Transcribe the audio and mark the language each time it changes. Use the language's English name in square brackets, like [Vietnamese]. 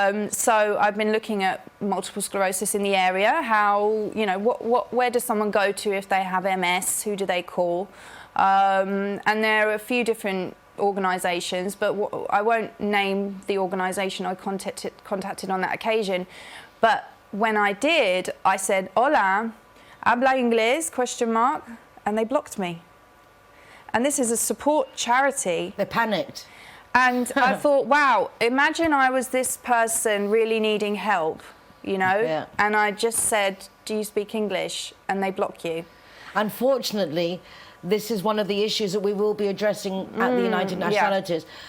[English] So I've been looking at multiple sclerosis in the area. How, you know, where does someone go to if they have MS? Who do they call? And there are a few different organisations, but I won't name the organisation I contacted on that occasion. But when I did, I said, [Spanish] "Hola, habla inglés?" ? [English] And they blocked me. And this is a support charity. They panicked. And I thought, wow, imagine I was this person really needing help, you know? And I just said, "Do you speak English?" And they block you. Unfortunately, this is one of the issues that we will be addressing at the United Nationalities.